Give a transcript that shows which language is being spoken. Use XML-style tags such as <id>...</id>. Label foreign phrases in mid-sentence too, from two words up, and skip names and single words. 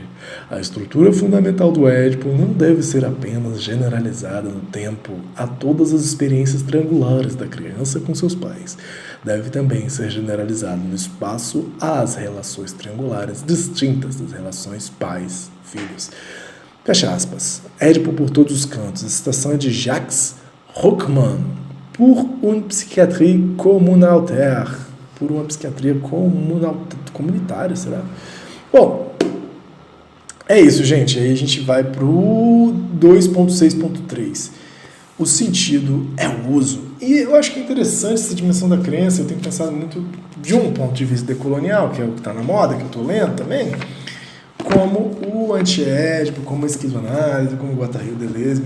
<pt>A estrutura fundamental do Édipo não deve ser apenas generalizada no tempo a todas as experiências triangulares da criança com seus pais. Deve também ser generalizado no espaço às relações triangulares distintas das relações pais-filhos. Fecha aspas. Édipo por todos os cantos. A citação é de Jacques Rockman.</pt> <fr>Pour une psychiatrie communautaire.</fr> <pt>Por uma psiquiatria comunitária, será? Bom, é isso, gente. Aí a gente vai pro 2.6.3. O sentido é o uso. E eu acho que é interessante essa dimensão da crença. Eu tenho pensado muito de um ponto de vista decolonial, que é o que está na moda, que eu estou lendo também, como o anti-édipo, como a esquizoanálise, como o Guattari e o Deleuze.</pt>